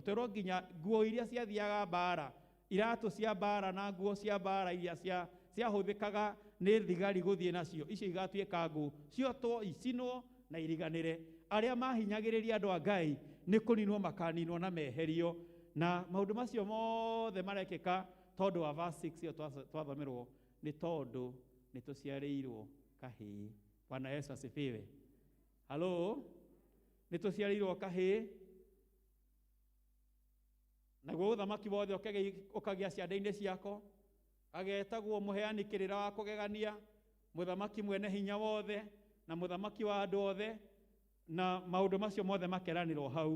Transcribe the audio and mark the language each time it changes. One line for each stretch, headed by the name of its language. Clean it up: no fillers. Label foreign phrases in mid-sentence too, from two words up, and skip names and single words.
Kikuyu: Twerwo nginya nguo iria ciathiaga mbara, iratũ cia mbara na nguo cia mbara iria ciahũthĩkaga nĩ thigari gũthiĩ nacio, icio igatuĩka ngũ, ciotwo icinwo na iriganĩre. Arĩa mahinyagĩrĩria andũ a Ngai nĩ kũninwo makaninwo na meherio. Na maũndũ macio mothe marekĩka tondũ wa verse 6 ĩyo twathomerwo, nĩ tondũ nĩ tũciarĩirwo kahĩĩ.
Swahili: Bwana Yesu asifiwe. Halo,
Kikuyu: nĩ tũciarĩirwo kahĩĩ. Naguo ũthamaki wothe ũkagĩa ciande-inĩ ciako, agetagwo mũheani kĩrĩra wa kũgegania, mũthamaki mwene hinya wothe na mũthamaki wa andũ othe, na maũndũ macio mothe makeranĩrwo hau.